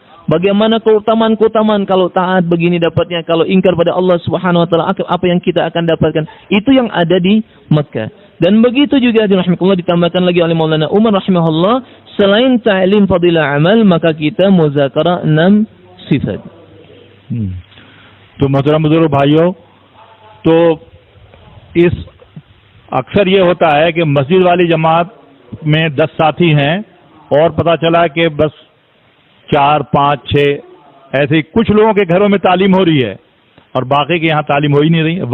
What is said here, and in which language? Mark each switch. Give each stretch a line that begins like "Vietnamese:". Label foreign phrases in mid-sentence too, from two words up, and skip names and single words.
Indonesian: Bagaimana keutamaan-keutamaan kalau taat begini dapatnya, kalau ingkar pada Allah
Arabic: سبحانه وتعالى
Indonesian: apa yang kita akan dapatkan. Itu yang ada di Makkah. Dan begitu juga rahimahullah ditambahkan lagi oleh Maulana Umar rahimahullah, selain ta'lim fadilah amal, maka kita muzakarah 6 sifat.
Hindi: तो मोहतरम बुजुर्ग भाइयों, तो इस अक्सर ये होता है कि मस्जिद वाली जमात में 10 साथी हैं और पता चला कि बस 4, 5, 6 ऐसे कुछ लोगों के घरों में तालीम हो रही है और बाकी के यहाँ तालीम हो ही नहीं रही।